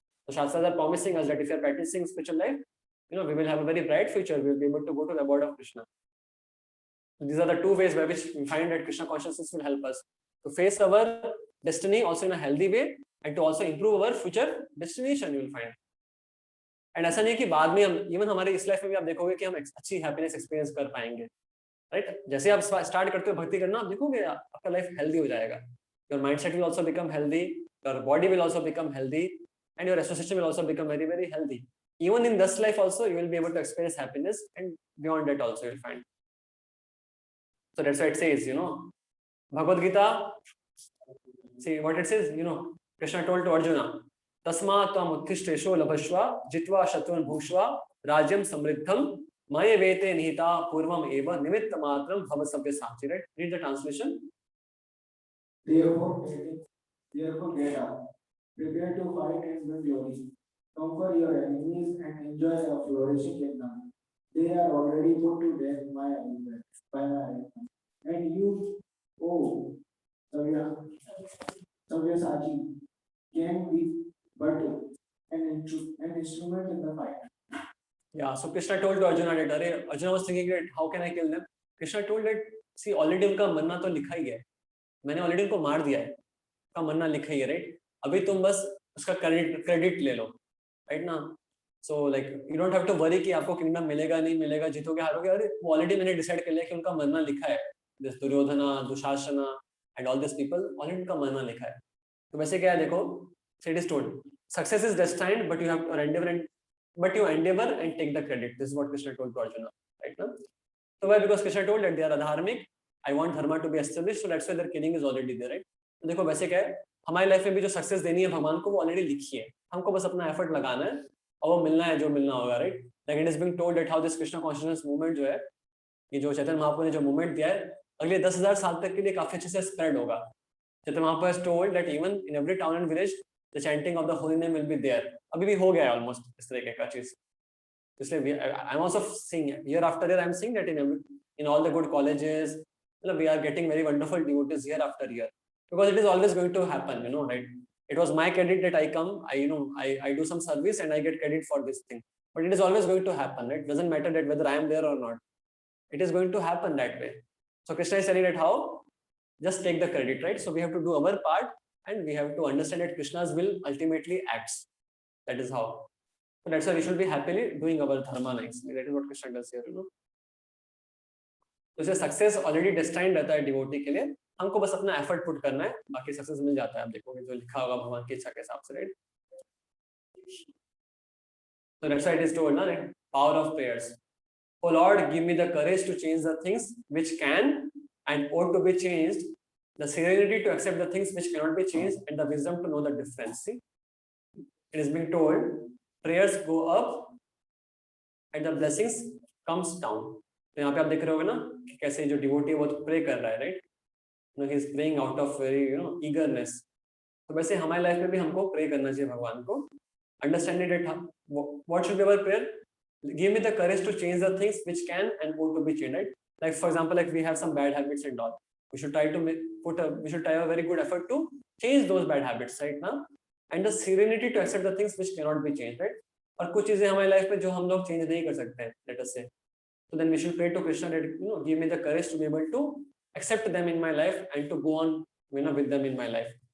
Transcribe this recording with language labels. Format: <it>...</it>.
<en>The Shastras are promising us that if you are practicing spiritual life, we will have a very bright future. We will be able to go to the abode of Krishna. So these are the two ways by which we find that Krishna consciousness will help us to face our destiny also in a healthy way and to also improve our future destination. You will find.</en> <hi>And ऐसा नहीं कि बाद में हम even हमारे इस life में भी आप देखोगे कि हम अच्छी हैप्पीनेस एक्सपीरियंस कर पाएंगे, राइट? जैसे आप स्टार्ट करते हो भक्ति करना, आप देखोगे आपका लाइफ हेल्दी हो जाएगा.</hi> <en>Your mindset will also become healthy, your body will also become healthy, and your association will also become very, very healthy. Even in this life also, you will be able to experience happiness, and beyond that also you will find. So that's why it says, Bhagavad Gita, see what it says, Krishna told to Arjuna,</en> <sa>Tasma tvam utthishtesho labhashva jitva shatvan bhushva rajyam samriddham maya vete nihita purvam eva nimitta matram bhavasabhya sachi, right?</sa> <en>Read the translation. Therefore get up, prepare to fight and win glory. Conquer your enemies and enjoy a flourishing kingdom. They are already put to death by my hand. And you, oh Sabyasachi, can be but an instrument in the fight. Yeah, so Krishna told to Arjuna that Arjuna was thinking that how can I kill them? Krishna told that, see, already</en> <hi>उनका मरना तो लिखा ही है, मैंने already उनको मार दिया है, उनका मरना लिखा ही है, right? अभी तुम बस उसका क्रेडिट ले लो, right ना?</hi> <en>So like you don't have to worry</en> <hi>कि आपको किंगडम मिलेगा नहीं मिलेगा, जीतोगे हारोगे, अरे वो ऑलरेडी मैंने डिसाइड कर लिया कि उनका मरना लिखा है. This Duryodhana, दुशासना and all these people, already उनका मरना लिखा है. तो वैसे क्या है, देखो,</hi> <en>it is told, success is destined, but you have to endeavor and take the credit. This is what Krishna told to Arjuna, right now. So why? Because Krishna told that they are adharmic. I want dharma to be established, so that's why their killing is already there, right?</en> <hi>तो देखो वैसे क्या है, हमारी life में भी जो success देनी है भगवान को, वो ऑलरेडी लिखी है, हमको बस अपना एफर्ट लगाना है और वो मिलना है जो मिलना होगा, right?</hi> <en>like it is being told that how this Krishna consciousness movement</en> <hi>जो है, ये जो चैतन्य महाप्रभु ने जो मूवमेंट दिया है, अगले 10,000 साल तक के लिए काफी अच्छे से स्प्रेड होगा.</hi> <en>Chaitanya Mahaprabhu has told that even in every town and village the chanting of the holy name will be there.</en> <hi>अभी भी हो गया है ऑलमोस्ट इस तरीके का चीज.</hi> <en>इसलिए I am also seeing year after year, I am seeing that in all the good colleges, we are getting very wonderful devotees year after year, because it is always going to happen, right? It was my credit that I come, I do some service and I get credit for this thing, but it is always going to happen, right? Doesn't matter that whether I am there or not, it is going to happen that way. So Krishna is telling that how, just take the credit, right? So we have to do our part and we have to understand that Krishna's will ultimately acts. That is how. So that's why we should be happily doing our dharma nicely. That is what Krishna does here,</en> <hi>तो success already destined रहता है devotee के लिए, हमको बस अपना effort put करना है, बाकी सक्सेस मिल जाता है. आप देखोगे जो लिखा होगा भगवान की इच्छा के हिसाब से, right?</hi> <en>So that's why it is told, right? Power of prayers. Oh Lord, give me the courage to change the things which can and ought to be changed, the serenity to accept the things which cannot be changed, and the wisdom to know the difference. See, it is being told, prayers go up and the blessings comes down.</en> <hi>तो यहाँ पे आप देख रहे होगे ना कि कैसे जो डिवोटी है वो तो प्रे कर रहा है, right?</hi> <en>He is praying out of very eagerness.</en> <hi>तो वैसे हमारी लाइफ में भी हमको प्रे करना चाहिए भगवान को,</hi> <en>Understanding that what should be our prayer, give me the courage to change the things which can and ought to be changed, right? Like for example, like we have some bad habits and all, we should try a very good effort to change those bad habits, right now, and the serenity to accept the things which cannot be changed, right?</en> <hi>और कुछ चीजें हमारी life में जो हम लोग change नहीं कर सकते हैं,</hi> <en>Let us say, so then we should pray to Krishna that give me the courage to be able to accept them in my life and to go on with them in my life.</en>